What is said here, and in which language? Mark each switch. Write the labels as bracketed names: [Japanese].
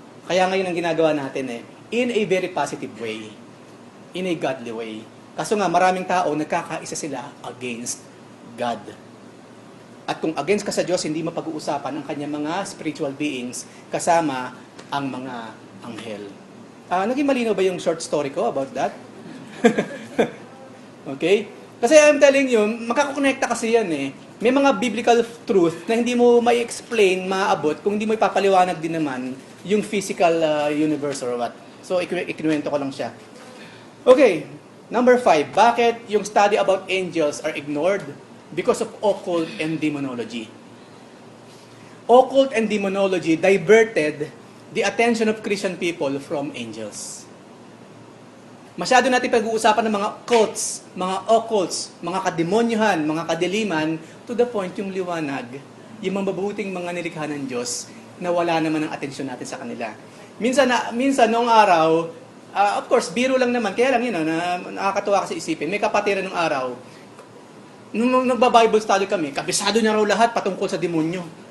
[Filipino] Kaya ngayon ang ginagawa natin in a very positive way. In a godly way. Kaso nga, maraming tao, nagkakaisa sila against God. At kung against ka sa Diyos, hindi mapag-uusapan ang kanyang mga spiritual beings kasama ang mga anghel. Naging malinaw ba yung short story ko about that? Okay? Kasi I'm telling you, makakakonekta kasi yan May mga biblical truth na hindi mo may explain, maaabot, kung hindi mo ipapaliwanag din naman yung physical universe or what. So, ikinuwento ko lang siya. Okay, number 5. Bakit yung study about angels are ignored? Because of occult and demonology. [English] Occult and demonology diverted the attention of Christian people from angels. [Filipino] Masyado natin pag-uusapan ng mga cults, mga occults, mga kademonyohan, mga kadiliman, to the point yung liwanag, yung mabubuting mga nilikha ng Diyos, na wala naman ang atensyon natin sa kanila. Minsan noong araw, of course, biro lang naman, kaya lang nakakatuwa kasi isipin, may kapatiran nung araw, nung nagba-Bible study kami, kabisado niya raw lahat patungkol sa demonyo.